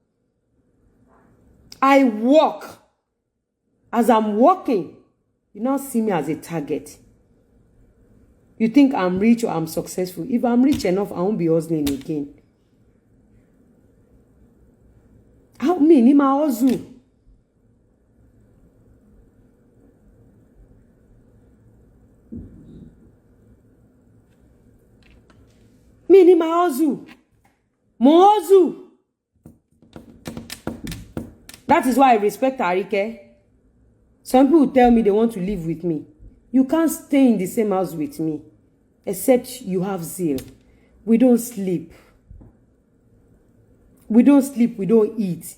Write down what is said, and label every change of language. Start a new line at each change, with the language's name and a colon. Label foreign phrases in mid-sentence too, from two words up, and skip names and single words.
English: As I'm walking, you now see me as a target. You think I'm rich or I'm successful. If I'm rich enough, I won't be hustling again.
Yoruba: How me ni ma hustle? Me ni ma hustle. Mo hustle.
English: That is why I respect Arike. Some people tell me they want to live with me. You can't stay in the same house with me, except you have zeal. We don't sleep. We don't sleep, we don't eat.